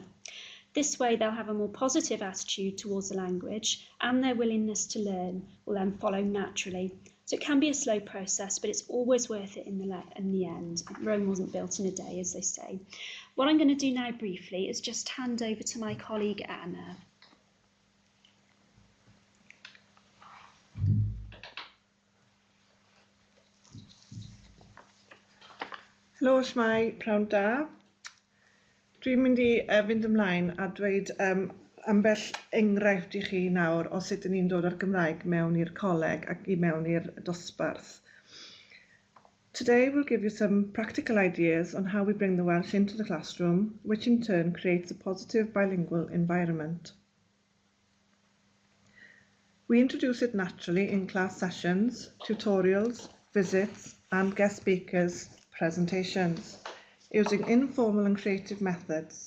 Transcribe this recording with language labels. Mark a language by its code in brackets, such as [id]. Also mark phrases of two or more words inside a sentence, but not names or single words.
[en] This way they'll have a more positive attitude towards the language, and their willingness to learn will then follow naturally. So it can be a slow process, but it's always worth it in the end. Rome wasn't built in a day, as they say. What I'm going to do now briefly is just hand over to my colleague Anna. [cy] Helo, shmai, pnawn da. Dwi'n mynd i fynd ymlaen a dweud ambell enghraifft i chi nawr o sut dyn ni'n dod â'r Gymraeg mewn i'r coleg ac i mewn i'r dosbarth. [en] Today we'll give you some practical ideas on how we bring the Welsh into the classroom, which in turn creates a positive bilingual environment. We introduce it naturally in class sessions, tutorials, visits, and guest speakers' presentations, using informal and creative methods.